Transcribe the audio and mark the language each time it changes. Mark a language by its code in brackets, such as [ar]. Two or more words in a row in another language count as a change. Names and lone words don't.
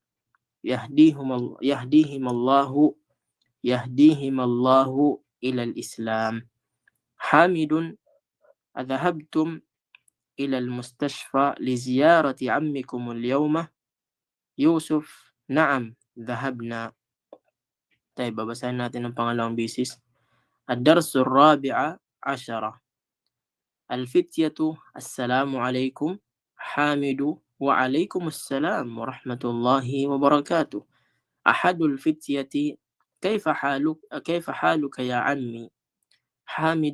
[ar] يهديهم الله إلى الإسلام حامد أذهبتم إلى المستشفى لزيارة عمكم اليوم يوسف نعم ذهبنا طيب [tl] babasahin natin ang pangalawang bisis [ar] الدرس الرابع عشر الفتية السلام عليكم حامد وعليكم السلام ورحمة الله وبركاته أحد الفتية كيف حالك يا عمي حامد